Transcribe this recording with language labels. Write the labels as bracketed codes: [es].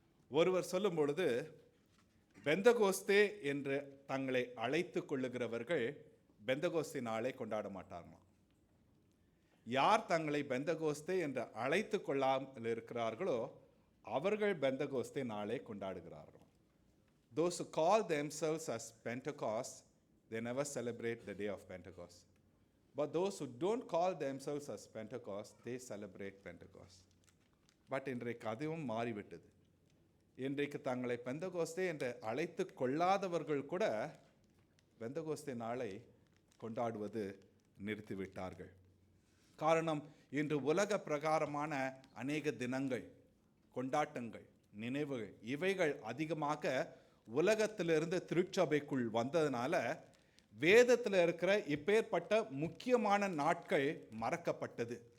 [ta] ஒருவர் சொல்லும் பொழுது, பெந்தகோஸ்தே என்று தங்களை அழைத்து கொள்ளுகிறவர்கள் பெந்தகோஸ்தே நாளை கொண்டாட மாட்டார்களாம். யார் தங்களை பெந்தகோஸ்தே என்று அழைத்து கொள்ளாமல் இருக்கிறார்களோ அவர்கள் பெந்தகோஸ்தே நாளை கொண்டாடுகிறார்கள். [en] Those who call themselves as Pentecost, they never celebrate the day of Pentecost. But those who don't call themselves as Pentecost, they celebrate Pentecost. [ta] But இன்றைக்கு அதுவும் மாறிவிட்டது. இன்றைக்கு தங்களை பெந்தகோஸ்தே என்று அழைத்து கொள்ளாதவர்கள் கூட பெந்தகோஸ்தே நாளை கொண்டாடுவது நிறுத்திவிட்டார்கள். காரணம், இன்று உலக பிரகாரமான அநேக தினங்கள், கொண்டாட்டங்கள், நினைவுகள், இவைகள் அதிகமாக உலகத்திலிருந்து திருச்சபைக்குள் வந்ததுனால வேதத்தில் இருக்கிற இப்பேற்பட்ட முக்கியமான நாட்கள் மறக்கப்பட்டது.